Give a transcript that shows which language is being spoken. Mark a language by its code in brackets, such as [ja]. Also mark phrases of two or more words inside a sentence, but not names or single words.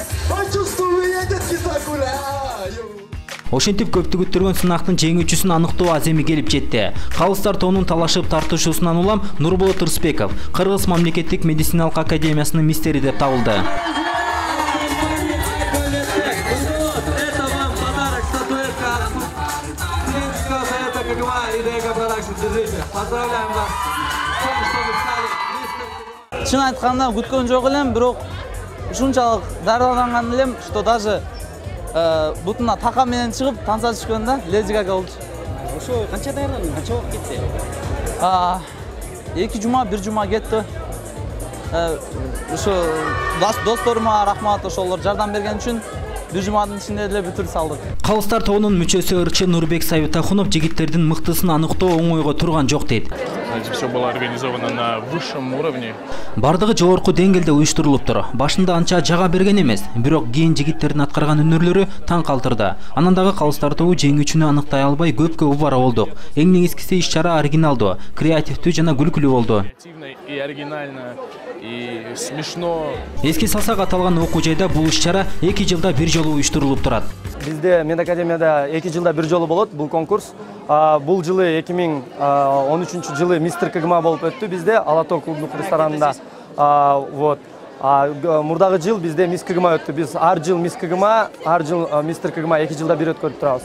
[ru] Почувствую, я детки загуляю. [ky] Ошентип көптү күттүргөн сынактын жеңүүчүсүн аныктоо аземи келип жетти. Калыстар тоонун талашып тартышуусунан улам Нурболот Рысбеков Кыргыз мамлекеттик медициналык академиясынын мистери деп табылды. [ru] Это вам подарок, статуэтка Студенческого совета КГМА и ДЭК Продакшн. Держите. Поздравляем вас. [ky] Чын айтканда күткөн жок элем, бирок ушунчалык дарыланган элем, [ru] что даже [ky] бутуна така менен чыгып танса түшкөндө Леди Гага болчу. Ошо канча даярдандың, канча убакыт кетти? 2 жума, 1 жума кетти. Ошо досторума рахмат, ошолор жардам берген үчүн 1 жумадын ичинде эле бүтүрүп салдык. Калыстар тоонун мүчөсү ырчы Нурбек Сабитахунов жигиттердин мыктысын аныктоо оңойго турган жок дейт. [ru] Все было организовано на высшем уровне. [ky] Бардыгы жогорку деңгээлде уюштурулуптур. Башында анча жага берген эмес, бирок кийин жигиттердин аткарган өнөрлөрү таң калтырды. Анан дагы калыстар тобу жеңүүчүнү аныктай албай көпкө убара болдук. Эң негизгиси иш-чара оригиналдуу, креативдүү жана күлкүлүү болду. [ru] И оригинально, и смешно. [ky] Эске салсак, аталган окуу жайда бул иш-чара 2 жылда бир жолу уюштурулуп турат. Бизде медакадемияда 2 жылда бир жолу болот бул конкурс. Бул жылы 2013 жылы мистер КГМА болуп өттү бизде Алатоо клубдук ресторанында. Вот. Мурдагы жыл бизде мисс КГМА өттү. Биз ар жыл мисс КГМА, ар жыл мистер КГМА 2 жылда бир өткөрүп турабыз.